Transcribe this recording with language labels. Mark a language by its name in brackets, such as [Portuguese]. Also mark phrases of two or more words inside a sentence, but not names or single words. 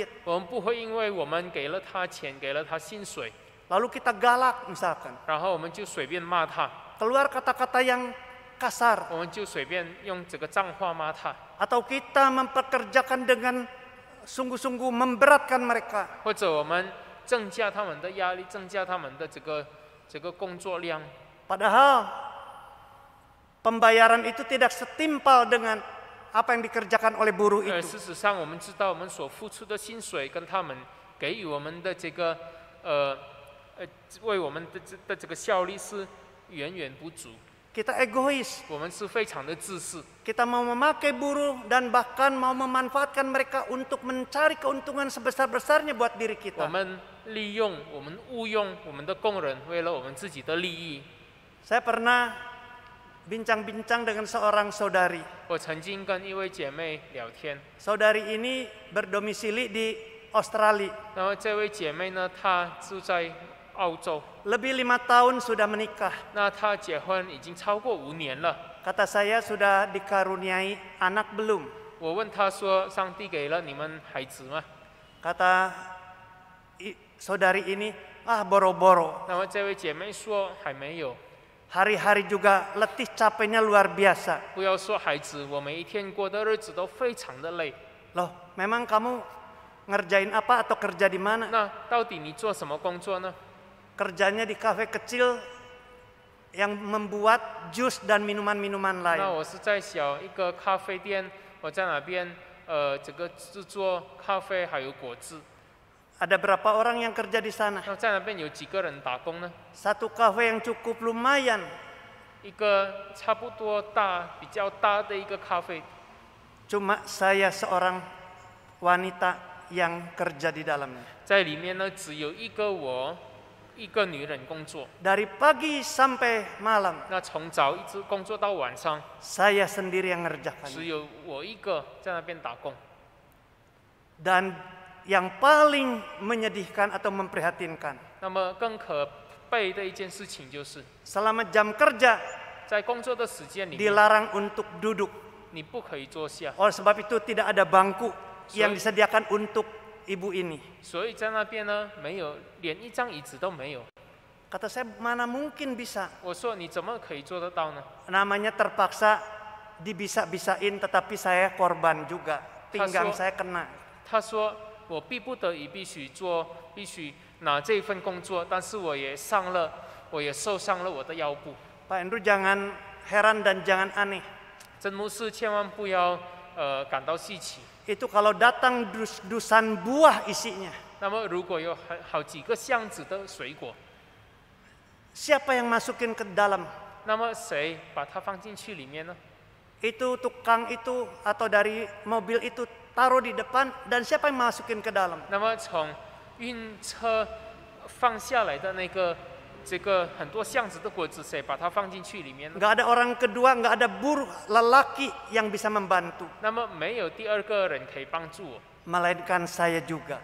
[Chinese] 我们不会因为我们给了他钱，给了他薪水， [Indonesian] Lalu kita galak misalkan, [Chinese] 然后我们就随便骂他， [Indonesian] keluar kata-kata yang kasar, [Chinese] 我们就随便用这个脏话骂他， [Indonesian] atau kita mempekerjakan dengan sungguh-sungguh memberatkan mereka. [Chinese] 或者我们增加他们的压力，增加他们的这个工作量。 [Indonesian] Padahal pembayaran itu tidak setimpal dengan apa yang dikerjakan oleh buruh [Chinese] 事 [Indonesian] itu. [Chinese] 实上，我们知道我们所付出的薪水跟他们给予我们的这个为我们的这个效力是远远不足。 [Indonesian] Kita egois, [Chinese] 我们是非常的自私， [Indonesian] kita mau memakai buruh dan bahkan mau memanfaatkan mereka untuk mencari keuntungan sebesar-besarnya buat diri [Chinese] 我 [Indonesian] kita. [Chinese] 们利用、我们误用我们的工人，为了我们自己的利益。 [Indonesian] Saya pernah bincang-bincang dengan seorang saudari. [Chinese] 我曾经跟一位姐妹聊天， [Indonesian] Saudari ini berdomisili di Australia. [Chinese] 那么这位姐妹呢，她住在澳洲， [Indonesian] Lebih 5 tahun sudah menikah. [Chinese] 那她结婚已经超过5年了。 [Indonesian] Kata saya sudah dikaruniai anak belum? [Chinese] 我问她说：“上帝给了你们孩子吗 [Indonesian] Kata saudari ini, boro-boro. ？” [Chinese] 那么这位姐妹说：“还没有。 [Indonesian] Hari-hari juga letih capeknya luar biasa. [Chinese] 不要说孩子，我每一天过的日子都非常的累。 [Indonesian] Loh, memang kamu ngerjain apa atau kerja di mana? [Chinese] 那到底你做什么工作呢？ [Indonesian] Kerjanya di kafe kecil yang membuat jus dan minuman-minuman [Chinese] 那 [Indonesian] lain. [Chinese] 我是在小一个咖啡店，我在那边这个制作咖啡还有果汁。 [Indonesian] Ada berapa orang yang kerja di sana? [Chinese] 那在那边有几个人打工呢？ [Indonesian] Satu kafe yang cukup lumayan. [Chinese] 一个差不多比较大的一个咖啡， [Indonesian] Cuma saya seorang wanita yang kerja di dalamnya. [Chinese] 在里面呢只有一个女人工作。 [Indonesian] Dari pagi sampai malam, [Chinese] 那从早一直工作到晚上， [Indonesian] saya sendiri yang [Chinese] 只 [Indonesian] ngerjakannya. [Chinese] 有我一个在那边打工。 [Indonesian] Dan yang paling menyedihkan atau memprihatinkan, [Chinese] 那么更可背的一件事情就是， [Indonesian] selama jam kerja [Chinese] 在工作的时间里面， [Indonesian] dilarang untuk duduk. [Chinese] 你不可以坐下。 [Indonesian] Oleh sebab itu tidak ada bangku yang disediakan untuk ibu ini. [Chinese] 所以在那边呢，没有连一张椅子都没有。 [Indonesian] Kata saya, mana mungkin bisa? [Chinese] 我说你怎么可以做得到呢？ [Indonesian] Namanya terpaksa dibisa-bisain, tetapi saya korban juga. Pinggang saya kena. [Chinese] 他说我逼不得已必须做，必须拿这份工作，但是我也受伤了我的腰部。 [Indonesian] Pak Andrew jangan heran dan jangan aneh. [Chinese] 真牧师千万不要感到稀奇。 [Indonesian] Itu kalau datang dusan buah isinya. [Chinese] 那么如果有好几个箱子的水果， [Indonesian] Siapa yang masukin ke dalam? [Chinese] 那么谁把它放进去里面呢？ [Indonesian] Itu tukang itu atau dari mobil itu taruh di depan, dan siapa yang masukin ke dalam? [Chinese] 那么从运车放下来的这个很多箱子的果子，谁把它放进去里面呢？ [Indonesian] Nggak ada orang kedua, nggak ada buruh lelaki yang bisa membantu. [Chinese] 那么没有第二个人可以帮助我， [Indonesian] Melainkan saya juga.